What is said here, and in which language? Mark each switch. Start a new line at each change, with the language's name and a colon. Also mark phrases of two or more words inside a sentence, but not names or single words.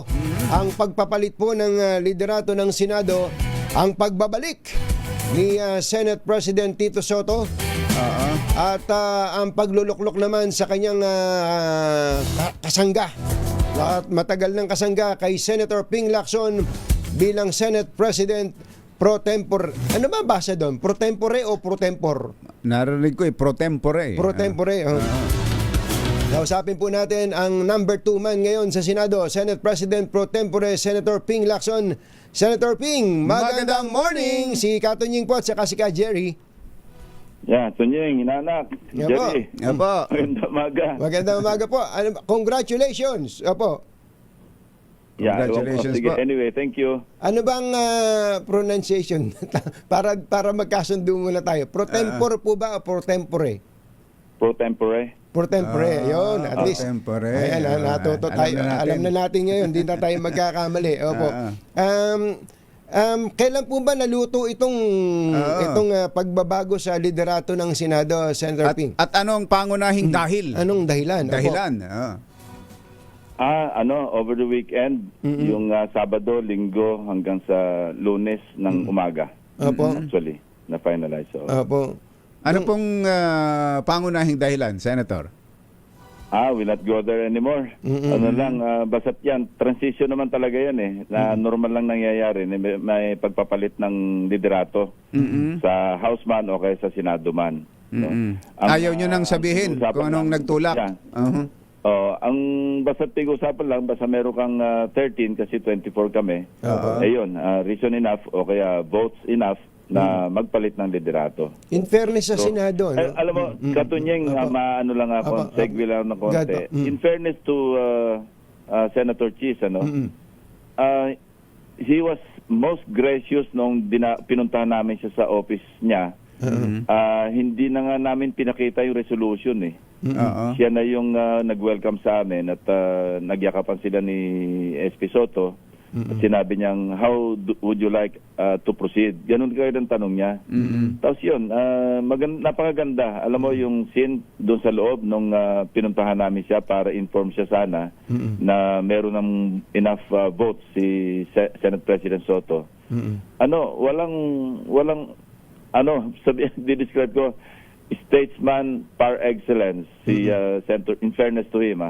Filipino: Ang pagpapalit po ng liderato ng Senado, ang pagbabalik ni Senate President Tito Soto at ang pagluluklok naman sa kanyang kasangga. At matagal ng kasangga kay Senator Ping Lacson bilang Senate President
Latin: pro tempore.
Filipino: Ano ba basa doon?
Latin: Pro tempore
Filipino: o
Latin: pro tempor?
Filipino: Narinig ko
Latin: pro tempore. Pro tempore.
Filipino: Kausapin po natin ang number 2 man ngayon sa Senado, Senate President
Latin: pro tempore
Filipino: Senator Ping Lacson. Senator Ping, magandang morning. Si Katunying po at saka si Ka Jerry. Tunying, inanak. Jerry. Opo. Magandang umaga. Magandang umaga po. Congratulations. Opo. Congratulations sige, po.
English: anyway, thank you.
Filipino: Ano bang pronunciation? para magkasundo muna tayo.
Latin: Pro tempore
Filipino: po ba o
Latin: pro tempore? Pro tempore. Pro tempore,
Filipino: yun.
English: At least,
Filipino: tempore. Ayan, natuto tayo. Alam na natin ngayon, hindi na tayo magkakamali. Opo. Kailan po ba naluto itong pagbabago sa liderato ng Senado, Senator Ping? At anong pangunahing dahil? Anong dahilan?
English: Over the weekend,
Filipino: yung Sabado, Linggo, hanggang sa Lunes ng umaga. Opo. Actually, na-finalize. So. Opo. Ano pong pangunahing dahilan, Senator?
English: Will not go there anymore.
Filipino: Ano lang, basta't yan, transition naman talaga yan na normal lang nangyayari. May pagpapalit ng liderato sa House man o kaya sa Senado man. Ayaw nyo nang sabihin kung anong nagtulak. Ang basta pag-usapan lang, basta meron kang 13 kasi 24 kami. Ayun,
English: reason enough
Filipino: o kaya
English: votes enough
Filipino: na magpalit ng liderato.
English: In fairness
Filipino: sa Senado, no? Alam mo, Katunyeng, maano lang ako, segue lang ng konti.
English: In fairness to Senator Chis, he was most gracious
Filipino: nung pinuntahan namin siya sa office niya. Hindi na nga namin pinakita yung resolution eh. Siya na yung nag-welcome sa amin at nagyakapan sila ni SP Soto. At sinabi niyang,
English: how would you like to proceed?
Filipino: Ganun kayo ng tanong niya. Tapos yun, napakaganda. Alam mo yung scene doon sa loob nung pinuntahan namin siya para inform siya sana na meron ng
English: enough votes
Filipino: si Senate President Soto. Walang di-describe ko,
English: statesman par excellence
Filipino: si Senator,
English: in fairness to him.